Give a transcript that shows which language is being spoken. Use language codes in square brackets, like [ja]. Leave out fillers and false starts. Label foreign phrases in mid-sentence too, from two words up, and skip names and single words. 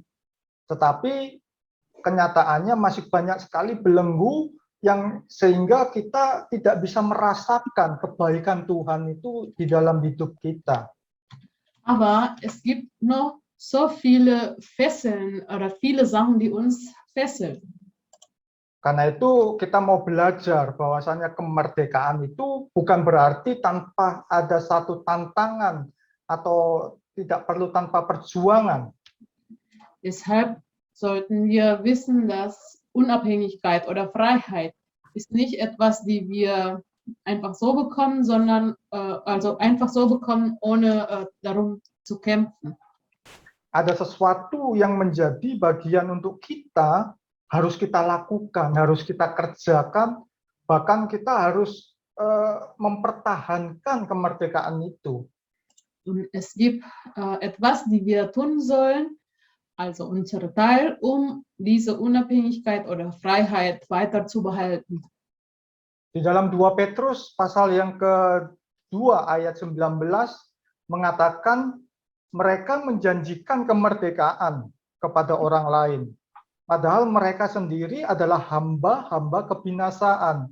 [id] Tetapi kenyataannya masih banyak sekali belenggu yang sehingga kita tidak bisa merasakan kebaikan Tuhan itu di dalam hidup kita. [de] Aber es gibt noch so viele Fesseln oder viele Sachen, die uns fesseln. [id] Karena itu kita mau belajar bahwasanya kemerdekaan itu bukan berarti tanpa ada satu tantangan atau tidak perlu tanpa perjuangan. [de] Deshalb sollten wir wissen, dass Unabhängigkeit oder Freiheit ist nicht etwas, die wir einfach so bekommen, sondern einfach so bekommen, ohne darum zu kämpfen. [id] Ada sesuatu yang menjadi bagian untuk kita, harus kita lakukan, harus kita kerjakan, bahkan kita harus mempertahankan kemerdekaan itu. [de] Und es gibt etwas, die wir tun sollen, also unser Teil, diese Unabhängigkeit oder Freiheit weiter zu behalten. [id] Di dalam 2 Petrus pasal yang ke-2 ayat 19, mengatakan mereka menjanjikan kemerdekaan kepada orang lain. Padahal mereka sendiri adalah hamba-hamba kebinasaan.